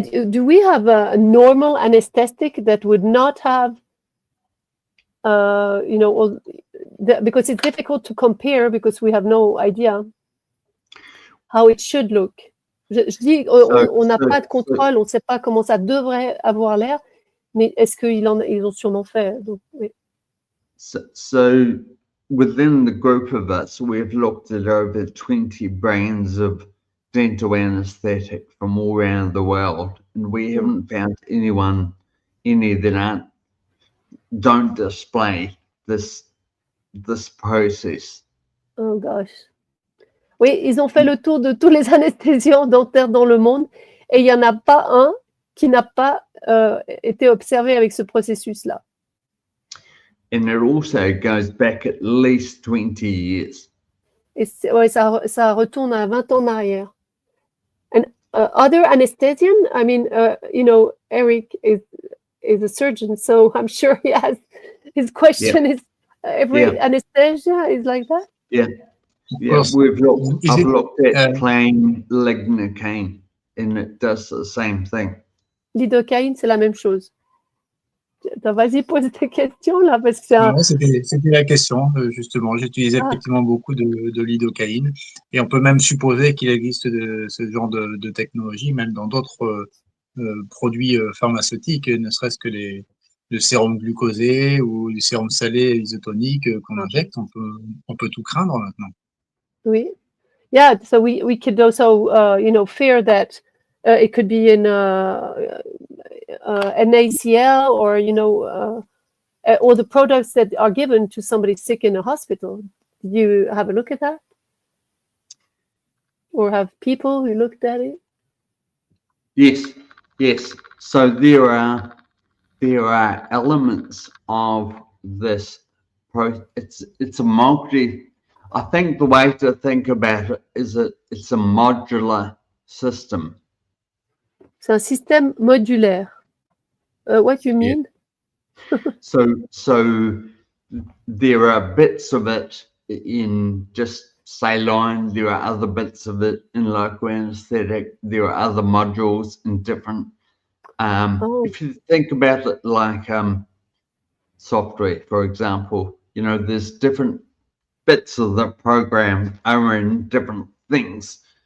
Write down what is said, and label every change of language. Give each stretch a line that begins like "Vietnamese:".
English: Do we have a normal anesthetic that would not have, because it's difficult to compare because we have no idea how it should look.
French: Je dis, on n'a pas de contrôle, on ne sait pas comment ça devrait avoir l'air, mais est-ce qu'ils ont sûrement fait? Donc, oui.
English: So within the group of us, we've looked at over 20 brands of dental anesthetic from all around the world, and we haven't found any that don't display this process. Oh gosh.
French: Oui, ils ont fait le tour de tous les anesthésiants dentaires dans le monde et il n'y en a pas un qui n'a pas été observé avec ce processus-là.
English: And it also goes back at least 20 years.
French: Et ouais, ça retourne à 20 ans en arrière.
English: And other anesthesian, I mean, Eric is a surgeon, so I'm sure he has, his question is, every anesthesia is like that? Yeah. Yeah, I've looked at plain lidocaine, and it does the same thing.
French: Lidocaine, c'est la même chose. vas-y, pose tes questions là, parce que non, c'était la question, justement. J'utilisais effectivement beaucoup de lidocaïne, et on peut même supposer qu'il existe ce genre de technologie, même dans d'autres produits pharmaceutiques, ne serait-ce que le sérum glucosé ou le sérum salé isotonique qu'on injecte. On peut tout craindre maintenant. Oui.
English: Yeah, so we could also, fear that it could be in an ACL, or, all the products that are given to somebody sick in a hospital. Did you have a look at that? Or have people who looked at it? Yes. So there are elements of this it's a multi. I think the way to think about it is that it's a modular system.
French: C'est un système modulaire.
English: What do you mean? Yeah. So there are bits of it in just saline, there are other bits of it in local anesthetic, there are other modules in different. If you think about it like software, for example, there's different bits of the program are in different things.